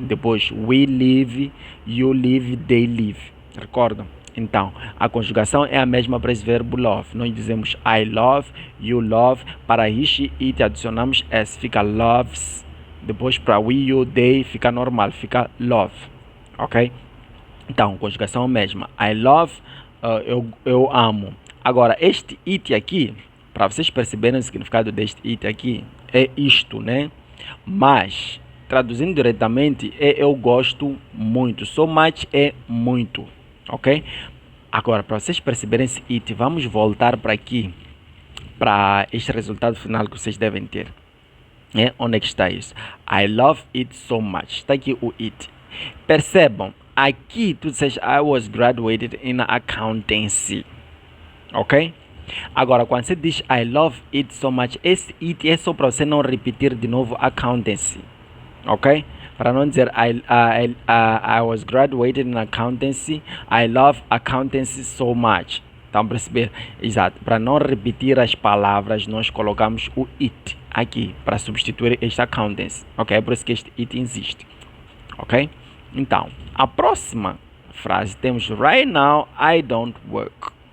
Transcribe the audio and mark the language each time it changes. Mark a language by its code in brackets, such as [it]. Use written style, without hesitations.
[pt] Depois [en] we live, you live, they live. [pt] Recordam? Então, a conjugação é a mesma para esse verbo love. Nós dizemos [en] I love, you love. [pt] Para he, she, it adicionamos s, fica loves. Depois para we, you, they fica normal, fica love. Ok? Então, conjugação é a mesma. [en] I love, [pt] eu amo. Agora, este it aqui, para vocês perceberem o significado deste it aqui, é isto, né? Mas, traduzindo diretamente, é eu gosto muito. [en] So much [pt] é muito, ok? Agora, para vocês perceberem esse it, vamos voltar para aqui, para este resultado final que vocês devem ter. Onde é que está isso? [en] I love it so much. [pt] Está aqui o it. Percebam, aqui tu disseste [en] I was graduated in accountancy, [pt] ok? Agora, quando você diz [en] I love it so much, [pt] esse it é só para você não repetir de novo accountancy, ok? Para não dizer [en] I was graduated in accountancy, I love accountancy so much. [pt] Estão a perceber? Exato. Para não repetir as palavras, nós colocamos o it aqui para substituir este accountancy, ok? É por isso que este it existe, ok? Então, a próxima frase temos [en] right now I don't work.